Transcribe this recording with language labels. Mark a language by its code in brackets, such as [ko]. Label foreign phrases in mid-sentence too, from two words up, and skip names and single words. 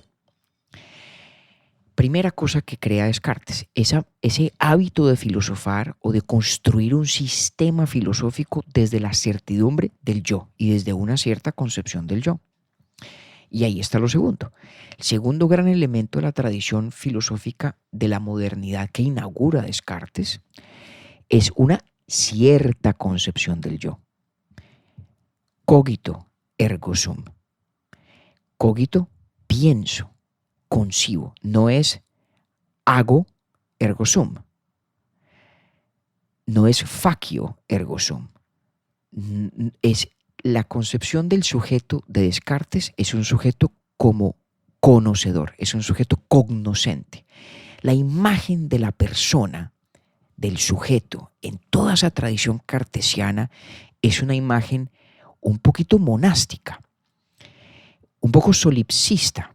[es] Primera cosa que crea Descartes, ese hábito de filosofar o de construir un sistema filosófico desde la certidumbre del yo y desde una cierta concepción del yo. Y ahí está lo segundo. El segundo gran elemento de la tradición filosófica de la modernidad que inaugura Descartes es una cierta concepción del yo. [la] Cogito ergo sum. [es] Cogito, pienso, concibo. No es hago [la] ergo sum. [es] No es [la] facio ergo sum. [es] Es la concepción del sujeto de Descartes, es un sujeto como conocedor, es un sujeto cognoscente. La imagen de la persona, del sujeto, en toda esa tradición cartesiana, es una imagen un poquito monástica, un poco solipsista.